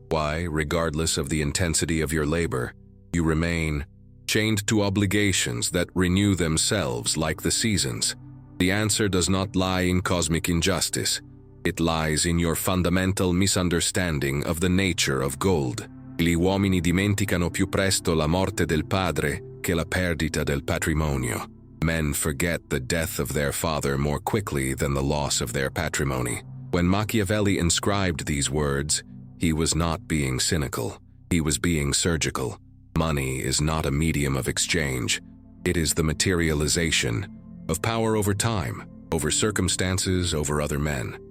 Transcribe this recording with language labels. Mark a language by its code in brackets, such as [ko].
[en] Why, regardless of the intensity of your labor, you remain chained to obligations that renew themselves like the seasons. The answer does not lie in cosmic injustice. It lies in your fundamental misunderstanding of the nature of gold. [it] Gli uomini dimenticano più presto la morte del padre che la perdita del patrimonio. [en] Men forget the death of their father more quickly than the loss of their patrimony. When Machiavelli inscribed these words, he was not being cynical. He was being surgical. Money is not a medium of exchange. It is the materialization of power over time, over circumstances, over other men.